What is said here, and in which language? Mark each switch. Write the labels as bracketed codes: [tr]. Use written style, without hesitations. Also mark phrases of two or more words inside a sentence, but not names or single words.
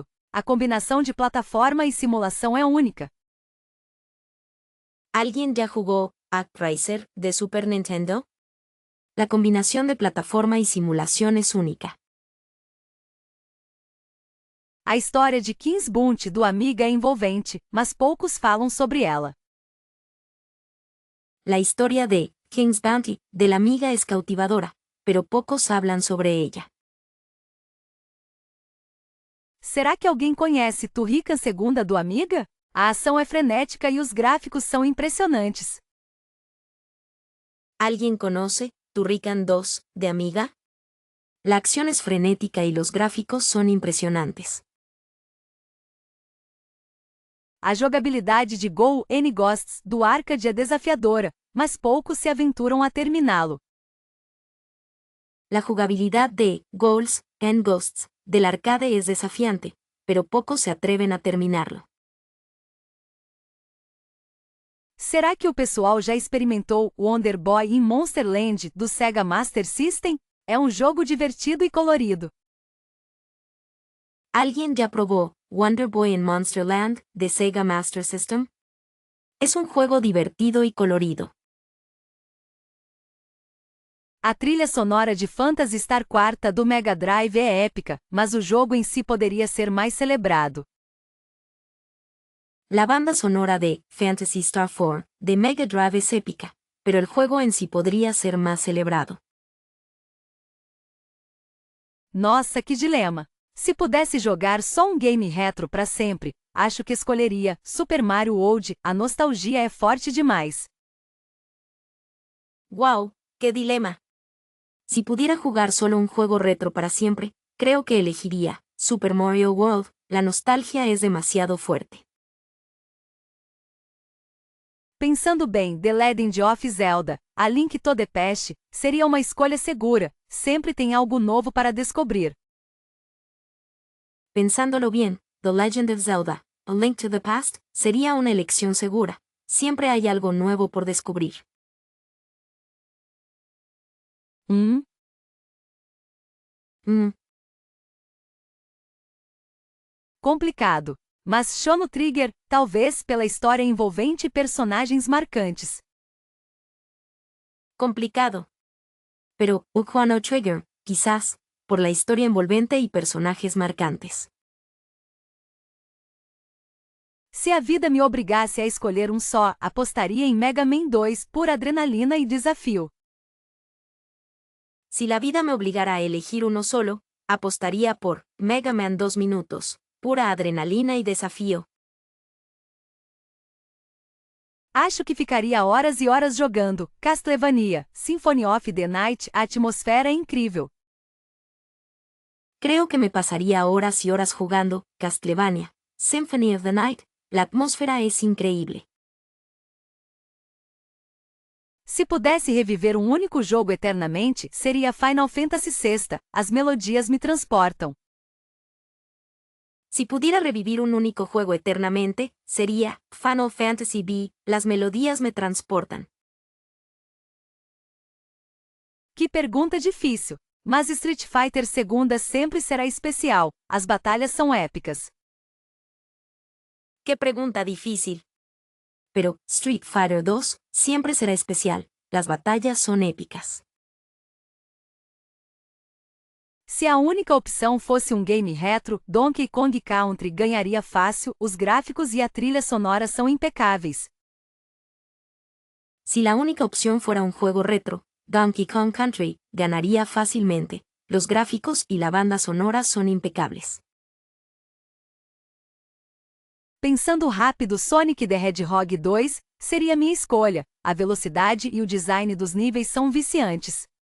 [pt] A combinação de plataforma e simulação é única. [es] ¿Alguien ya jugó Actraiser de Super Nintendo? La combinación de plataforma y simulación es única. [pt] A história de King's Bounty do Amiga é envolvente, mas poucos falam sobre ela. [es] La historia de King's Bounty de la Amiga es cautivadora, pero pocos hablan sobre ella. [pt] Será que alguém conhece Turrican 2 do Amiga? A ação é frenética e os gráficos são impressionantes. [es] ¿Alguien conoce Turrican 2 de Amiga? La acción es frenética y los gráficos son impresionantes. [pt] A jogabilidade de Go N Ghosts do arcade é desafiadora, mas poucos se aventuram a terminá-lo. [es] La jugabilidad de Ghouls and Ghosts del arcade es desafiante, pero pocos se atreven a terminarlo. [pt] Será que o pessoal já experimentou Wonder Boy em Monster Land do Sega Master System? É um jogo divertido e colorido. [es] ¿Alguien ya probó Wonder Boy en Monster Land de Sega Master System? Es un juego divertido y colorido. [pt] A trilha sonora de Phantasy Star 4 do Mega Drive é épica, mas o jogo em si poderia ser mais celebrado. [es] La banda sonora de Phantasy Star 4 de Mega Drive es épica, pero el juego en sí podría ser más celebrado. [pt] Nossa, que dilema! Se pudesse jogar só um game retro para sempre, acho que escolheria Super Mario World. A nostalgia é forte demais. [es] ¡Wow! ¡Qué dilema! Si pudiera jugar solo un juego retro para siempre, creo que elegiría Super Mario World. La nostalgia es demasiado fuerte. [pt] Pensando bem, The Legend of Zelda, A Link to the Past, seria uma escolha segura, sempre tem algo novo para descobrir. [es] Pensándolo bien, The Legend of Zelda, A Link to the Past, sería una elección segura. Siempre hay algo nuevo por descubrir. [pt] Complicado. Mas Chrono Trigger, talvez pela história envolvente e personagens marcantes. [es] Complicado. Pero Chrono Trigger, quizás, por la historia envolvente y personajes marcantes. [pt] Se a vida me obrigasse a escolher um só, apostaria em Mega Man 2 por adrenalina e desafio. [es] Si la vida me obligara a elegir uno solo, apostaría por Mega Man 2 minutos, pura adrenalina e desafio. [pt] Acho que ficaria horas e horas jogando Castlevania, Symphony of the Night. A atmosfera é incrível. [es] Creo que me pasaría horas y horas jugando Castlevania, Symphony of the Night. La atmósfera es increíble. [pt] Se pudesse reviver um único jogo eternamente, seria Final Fantasy VI. As melodias me transportam. [es] Si pudiera revivir un único juego eternamente, sería Final Fantasy V. Las melodías me transportan. [pt] Que pergunta difícil. Mas Street Fighter 2 sempre será especial. As batalhas são épicas. [es] Qué pregunta difícil. Pero Street Fighter 2 siempre será especial, las batallas son épicas. [pt] Se a única opção fosse um game retro, Donkey Kong Country ganharia fácil, os gráficos e a trilha sonora são impecáveis. [es] Si la única opción fuera un juego retro, Donkey Kong Country ganaría fácilmente, los gráficos y la banda sonora son impecables. [pt] Pensando rápido, Sonic the Hedgehog 2 seria minha escolha, a velocidade e o design dos níveis são viciantes.